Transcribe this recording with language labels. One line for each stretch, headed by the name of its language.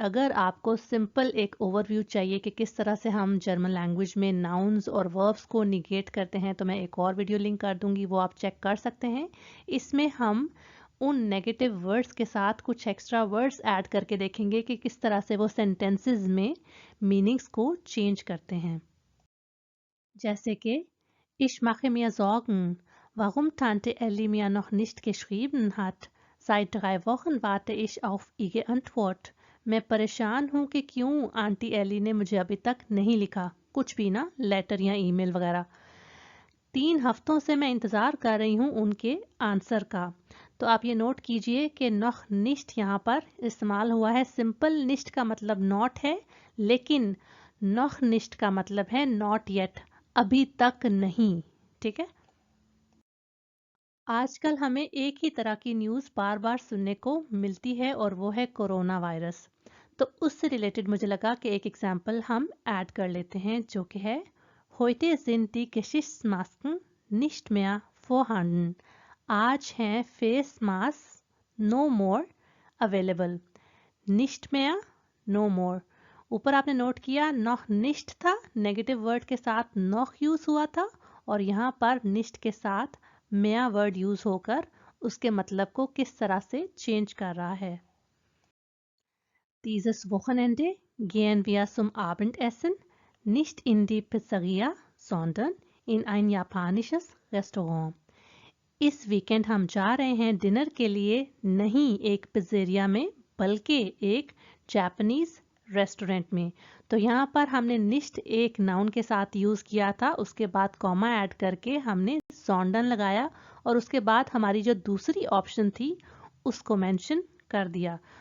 Hindi: अगर आपको सिंपल एक ओवरव्यू चाहिए कि किस तरह से हम जर्मन लैंग्वेज में नाउन्स और वर्ब्स को निगेट करते हैं तो मैं एक और वीडियो लिंक कर दूंगी, वो आप चेक कर सकते हैं। इसमें हम उन नेगेटिव वर्ड्स के साथ कुछ एक्स्ट्रा वर्ड्स ऐड करके देखेंगे कि किस तरह से वो सेंटेंसेस में मीनिंग्स को चेंज करते हैं। जैसे कि
German: Ich mache mir Sorgen, warum Tante Ellie mir noch nicht geschrieben hat. Seit 3 Wochen warte ich auf ihre Antwort.
Hindi: मैं परेशान हूँ कि क्यों आंटी एली ने मुझे अभी तक नहीं लिखा, कुछ भी ना, लेटर या ईमेल वगैरह। 3 हफ्तों से मैं इंतज़ार कर रही हूँ उनके आंसर का। तो आप ये नोट कीजिए कि नॉख निश्ट यहाँ पर इस्तेमाल हुआ है। सिंपल निश्ट का मतलब नॉट है, लेकिन नॉख निश्ट का मतलब है नॉट येट, अभी तक नहीं। ठीक है। आजकल हमें एक ही तरह की न्यूज़ बार बार सुनने को मिलती है और वो है कोरोना वायरस। तो उससे रिलेटेड मुझे लगा कि एक एग्जाम्पल हम ऐड कर लेते हैं जो कि है
German: Heute sind die Gesichtsmasken nicht mehr vorhanden.
Hindi: आज हैं फेस मास्क नो मोर अवेलेबल। निश्ट में नो मोर। ऊपर आपने नोट किया नॉख निश्ट था, नेगेटिव वर्ड के साथ नॉख यूज हुआ था, और यहाँ पर निश्ट के साथ मेया वर्ड यूज होकर उसके मतलब को किस तरह से चेंज कर रहा है।
German: Dieses Wochenende gehen wir zum Abendessen nicht in die Pizzeria, sondern in ein japanisches Restaurant.
Hindi: इस वीकेंड हम जा रहे हैं डिनर के लिए, नहीं एक पिज़्ज़ेरिया में बल्कि एक जापानीज रेस्टोरेंट में। तो यहाँ पर हमने निश्ट एक नाउन के साथ यूज किया था, उसके बाद कॉमा ऐड करके हमने सॉन्डन लगाया और उसके बाद हमारी जो दूसरी ऑप्शन थी उसको मेंशन कर दिया।